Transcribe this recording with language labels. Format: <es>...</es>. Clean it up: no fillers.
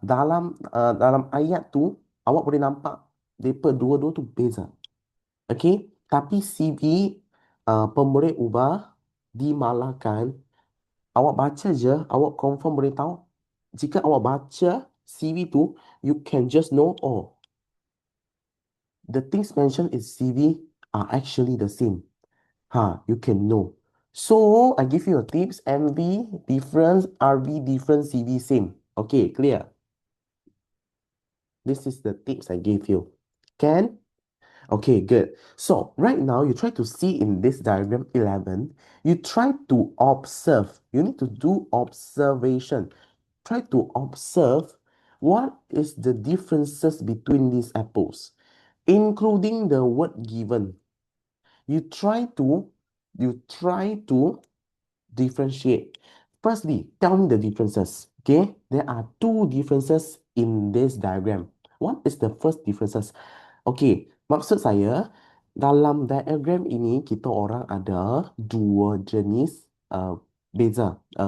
<ms>Dalam ayat tu, awak boleh nampak mereka dua-dua tu beza. Okay? Tapi CV, pemboleh ubah, dimalahkan, awak baca je, awak confirm boleh tahu. Jika awak baca CV tu,</ms> <en>you can just know, oh, the things mentioned in CV are actually the same. You can know. So, I give you a tips. MV difference, RV difference, CV same. Okay, clear? This is the tips I gave you. Can? Okay, good. So, right now, you try to see in this diagram 11, you try to observe. You need to do observation. Try to observe what is the differences between these apples, including the word given. You try to differentiate. Firstly, tell me the differences. Okay, there are two differences in this diagram. What is the first differences? Okay,</en> <ms>maksud saya, Dalam diagram ini kita orang ada dua jenis beza.</ms>